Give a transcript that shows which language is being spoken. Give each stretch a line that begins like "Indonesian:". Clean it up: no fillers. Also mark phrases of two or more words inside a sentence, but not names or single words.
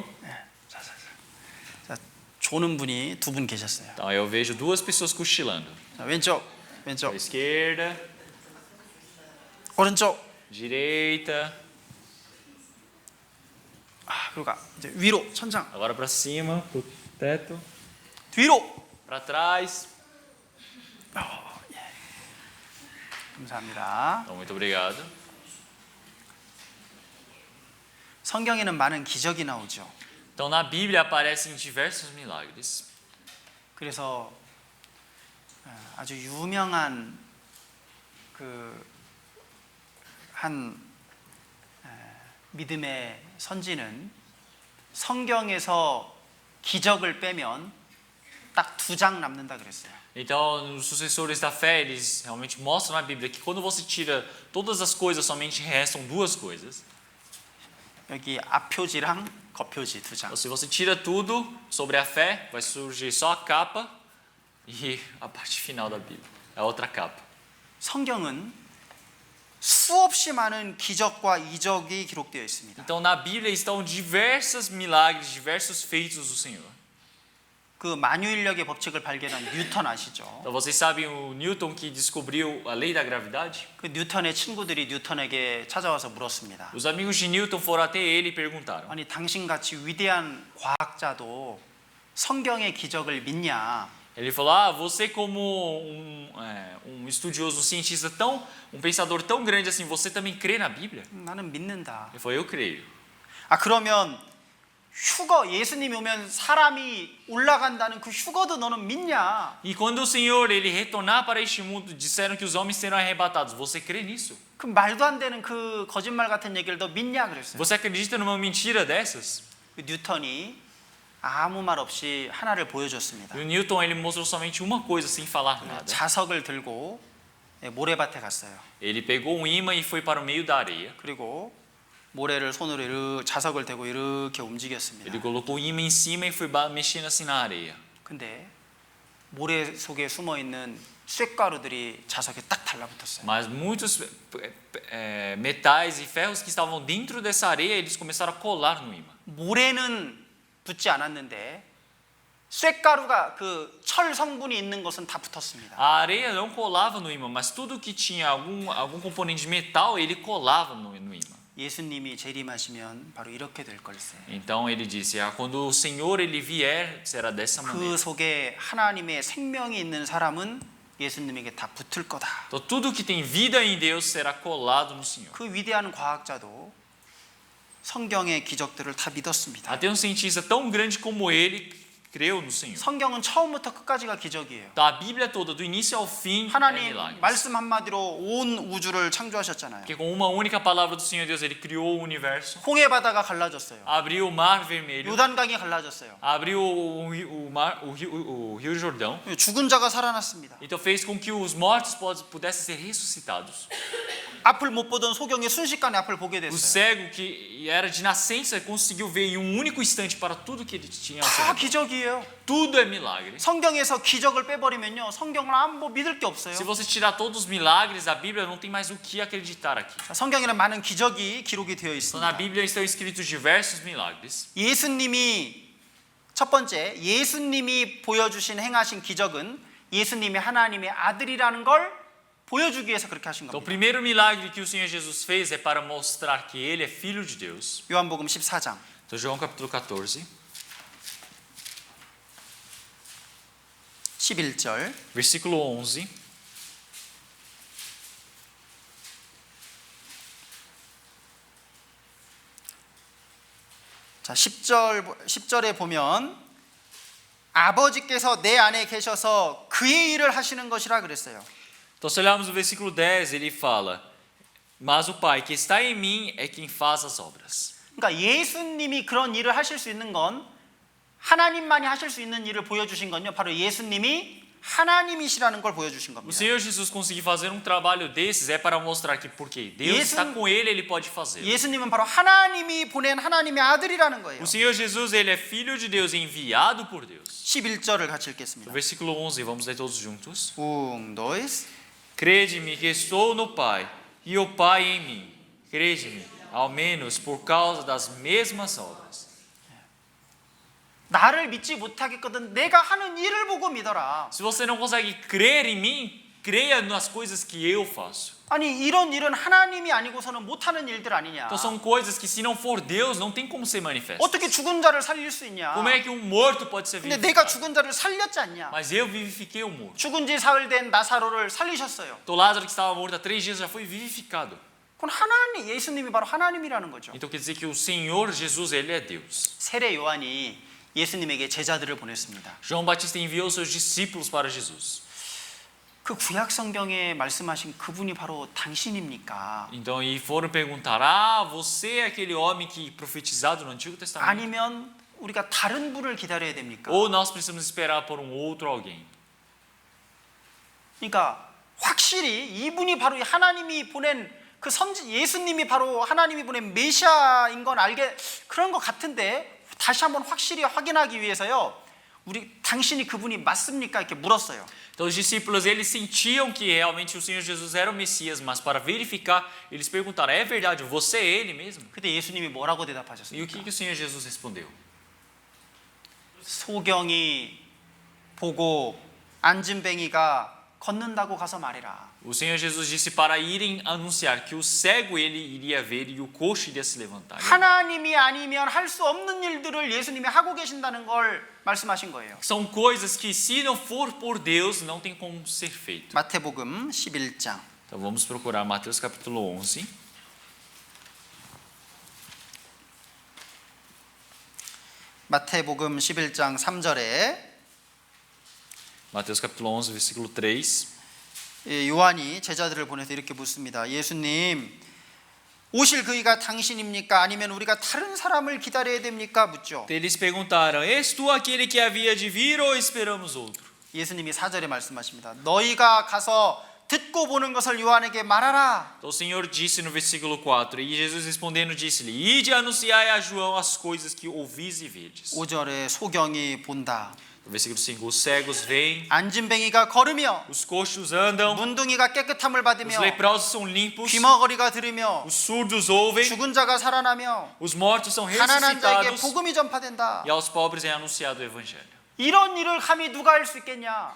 Korean: 자, 조는 분이 두 분 계셨어요.
Portuguese: Então, eu vejo duas pessoas cochilando.
Korean: 자, 왼쪽,
Portuguese: À esquerda,
Korean: 오른쪽.
Portuguese: direita,
Korean: 그리고 이제 위로 천장,
Portuguese: agora para cima, pro teto,
Korean: 뒤로.
Portuguese: para trás.
Korean: 감사합니다.
Portuguese: Então, muito obrigado.
Korean: 성경에는 많은 기적이 나오죠.
Portuguese: Então, na Bíblia aparecem diversos milagres.
Korean: 그래서 아주 유명한 한 믿음의 선지는 성경에서 기적을 빼면 딱 2장 남는다 그랬어요.
Portuguese: Então, os sucessores da fé, eles realmente mostram na Bíblia que quando você tira todas as coisas, somente restam duas coisas.
Korean: 여기 앞표지랑 겉표지 2장.
Portuguese: Então, se você tira tudo sobre a fé, vai surgir só a capa e a parte final da Bíblia, a outra capa.
Korean: 성경은 수없이 많은 기적과 이적이 기록되어 있습니다.
Portuguese: Então, na Bíblia estão diversos milagres, diversos feitos do Senhor.
Korean: 그 만유인력의 법칙을 발견한 뉴턴 아시죠?
Portuguese: Então, vocês sabem o Newton que descobriu a lei da gravidade?
Korean: 그 뉴턴의 친구들이 뉴턴에게 찾아와서 물었습니다.
Portuguese: Os amigos de Newton foram até ele e perguntaram:
Korean: 아니 당신같이 위대한 과학자도 성경의 기적을 믿냐?
Portuguese: Ele falou: você como estudioso, um cientista um pensador tão grande assim, você também crê na Bíblia?
Korean: 나는 믿는다.
Portuguese: Ele falou: eu creio.
Korean: 그러면 예수님이 오면 사람이 올라간다는 그 휴거도 너는 믿냐?
Portuguese: E quando o Senhor ele retornar para este mundo, disseram que os homens serão arrebatados. Você crê nisso?
Korean: 그 말도 안 되는 그 거짓말 같은 얘기를 너 믿냐 그랬어요.
Portuguese: Você acredita numa mentira dessas?
Korean: 그 뉴턴이 아무 말 없이 하나를 보여줬습니다.
Portuguese: E o Newton ele mostrou somente uma coisa sem falar nada.
Korean: 자석을 들고 모래밭에 갔어요.
Portuguese: Ele pegou um imã e foi para o meio da areia.
Korean: 그리고 모래를 손으로 자석을 대고 이렇게 움직였습니다.
Portuguese: Ele colocou o imã em cima e foi mexendo assim na areia.
Korean: 근데 모래 속에 숨어 있는 쇳가루들이 자석에 딱 달라붙었어요.
Portuguese: Mas muitos metais e ferros que estavam dentro dessa areia, eles começaram a colar no imã.
Korean: 모래는 붙지 않았는데 쇳가루가 그 철 성분이 있는 것은 다 붙었습니다.
Portuguese: A areia não colava no imã, mas tudo que tinha algum componente de metal, ele colava no imã.
Korean: 예수님이 재림하시면 바로 이렇게 될 걸세.
Portuguese: Então ele disse: quando o Senhor ele vier, será dessa maneira.
Korean: 그 속에 하나님의 생명이 있는 사람은 예수님에게 다 붙을 거다.
Portuguese: Então tudo que tem vida em Deus será colado no Senhor.
Korean: 그 위대한 과학자도 성경의 기적들을 다 믿었습니다.
Portuguese: Até um cientista tão grande como ele creu no Senhor.
Korean: 성경은 처음부터 끝까지가 기적이에요.
Portuguese: Então, a Bíblia toda, do início ao fim, é
Korean: 하나님
Portuguese: milagres.
Korean: 말씀 한마디로 온 우주를 창조하셨잖아요.
Portuguese: Porque com uma única palavra do Senhor Deus, Ele criou o universo,
Korean: 홍해 바다가 갈라졌어요.
Portuguese: abriu o mar vermelho,
Korean: 요단강이 갈라졌어요.
Portuguese: abriu o rio Jordão.
Korean: 죽은 자가 살아났습니다.
Portuguese: Então fez com que os mortos pudessem ser ressuscitados.
Korean: 앞을 못 보던 소경이 순식간에 앞을 보게
Portuguese: O
Korean: 됐어요.
Portuguese: cego que era de nascença conseguiu ver em um único instante para tudo que ele tinha. ao seu
Korean: 다
Portuguese: redor.
Korean: 기적이에요.
Portuguese: Tudo é milagre.
Korean: 성경에서 기적을 빼버리면요, 성경을 아무 믿을 게 없어요.
Portuguese: Se você tirar todos os milagres da Bíblia, não tem mais o que acreditar aqui.
Korean: 성경에는 많은 기적이 기록이 되어
Portuguese: Então, na
Korean: 있습니다.
Portuguese: Bíblia estão escritos diversos milagres.
Korean: 예수님이 첫 번째, 예수님이 보여주신 행하신 기적은 예수님이 하나님의 아들이라는 걸 보여주기 위해서 그렇게 하신
Portuguese: Então, o
Korean: 겁니다.
Portuguese: primeiro milagre que o Senhor Jesus fez é para mostrar que Ele é Filho de Deus.
Korean: 요한복음 14장
Portuguese: Então, João capítulo 14,
Korean: 11절
Portuguese: versículo 11.
Korean: 자, 10절에 보면 아버지께서 내 안에 계셔서 그의 일을 하시는 것이라 그랬어요.
Portuguese: Então, se olharmos o versículo 10, ele fala: Mas o Pai que está em mim é quem faz as obras.
Korean: 그러니까 예수님이 그런 일을 하실 수 있는 건 하나님만이 하실 수 있는 일을 보여주신 건요, 바로 예수님이 하나님이시라는 걸 보여주신
Portuguese: O
Korean: 겁니다.
Portuguese: Senhor Jesus conseguir fazer um trabalho desses é para mostrar que porque Deus está com ele, ele pode fazer.
Korean: 예수님은 바로 하나님이 보낸 하나님의 아들이라는 거예요.
Portuguese: O Senhor Jesus, ele é filho de Deus, enviado por Deus.
Korean: 11절을 같이
Portuguese: No
Korean: 읽겠습니다.
Portuguese: versículo 11, vamos ler todos juntos. dois. Crede-me que estou no Pai e o Pai em mim. Crede-me, ao menos por causa das mesmas obras.
Korean: 나를 믿지 못하겠거든 내가 하는 일을 보고 믿어라.
Portuguese: Se você não consegue crer em mim, creia nas coisas que eu faço.
Korean: 아니 이런 일은 하나님이 아니고서는 못하는 일들 아니냐.
Portuguese: Então são coisas que se não for Deus, não tem como ser manifesto.
Korean: 어떻게 죽은 자를 살릴 수 있냐.
Portuguese: Como é que um morto pode ser
Korean: 근데 내가
Portuguese: vivificado?
Korean: 죽은 자를 살렸지 않냐.
Portuguese: Mas eu vivifiquei o morto.
Korean: 죽은 지 사흘 된 나사로를 살리셨어요.
Portuguese: Então Lázaro que estava morto há 3 dias já foi vivificado.
Korean: 그건 하나님, 예수님이 바로 하나님이라는 거죠.
Portuguese: Então quer dizer que o Senhor Jesus, ele é Deus.
Korean: 세례 요한이 예수님에게 제자들을 보냈습니다.
Portuguese: João Batista enviou seus discípulos para Jesus.
Korean: 그 구약 성경에 말씀하신 그분이 바로 당신입니까?
Portuguese: Então e foram perguntar: você é aquele homem que profetizado no Antigo Testamento?
Korean: 아니면 우리가 다른 분을 기다려야 됩니까?
Portuguese: Ou nós precisamos esperar por um outro alguém?
Korean: 그러니까 확실히 이분이 바로 하나님이 보낸 그 선지 예수님이 바로 하나님이 보낸 메시아인 건 알게 그런 것 같은데 다시 한번 확실히 확인하기 위해서요. 우리 당신이 그분이 맞습니까? 이렇게 물었어요.
Portuguese: Então os discípulos eles sentiam que realmente o Senhor Jesus era o Messias, mas para verificar, eles perguntaram: é verdade, você é ele mesmo?
Korean: 그때 예수님이 뭐라고
Portuguese: E o
Korean: 대답하셨습니까?
Portuguese: que o Senhor Jesus respondeu?
Korean: 소경이 보고 앉은뱅이가 걷는다고 가서 말해라.
Portuguese: O Senhor Jesus disse para irem anunciar que o cego ele iria ver e o coxo iria se levantar.
Korean: 하나님이 아니면 할 수 없는 일들을 예수님이 하고 계신다는 걸 말씀하신 거예요.
Portuguese: São coisas que se não for por Deus não tem como ser feito.
Korean: 마태복음 11장
Portuguese: Então vamos procurar Mateus capítulo 11.
Korean: 마태복음 11장 3절에
Portuguese: Mateus capítulo 11, versículo 3.
Korean: 요한이 제자들을 보내서 이렇게 묻습니다. 예수님, 오실 그이가 당신입니까? 아니면 우리가 다른 사람을 기다려야 됩니까? 묻죠.
Portuguese: Eles perguntaram: És tu aquele que havia de vir ou esperamos outro?
Korean: 예수님이 4절에 말씀하십니다. 너희가 가서 듣고 보는 것을 요한에게 말하라.
Portuguese: Então o Senhor disse no versículo 4, e Jesus respondendo disse-lhe: Ide anunciai a João as coisas que ouvis e vedes.
Korean: 5절에 소경이 본다.
Portuguese: No versículo 5, os cegos veem,
Korean: 앉은뱅이가 걸으며
Portuguese: os coxos andam,
Korean: 문둥이가 깨끗함을
Portuguese: os
Korean: 받으며
Portuguese: leprosos são limpos,
Korean: 귀머거리가 들으며
Portuguese: os surdos ouvem,
Korean: 죽은 자가 살아나며
Portuguese: os mortos são
Korean: 가난한 자에게
Portuguese: ressuscitados
Korean: 복음이 전파된다.
Portuguese: e aos pobres é anunciado o evangelho.
Korean: 이런 일을 감히 누가 할 수 있겠냐?